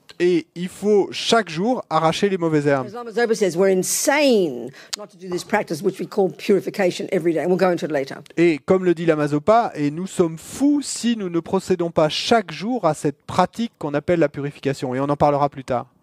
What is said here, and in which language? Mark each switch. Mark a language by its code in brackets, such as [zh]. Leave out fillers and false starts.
[fr] et il faut chaque jour arracher les mauvaises herbes. [en] As Lama Zopa says, we're insane not to do this practice, which we call purification every day. And we'll go into it later. [fr] Et comme le dit Lama Zopa, et nous sommes fous si nous ne procédons pas chaque jour à cette pratique qu'on appelle la purification. Et on en parlera plus tard.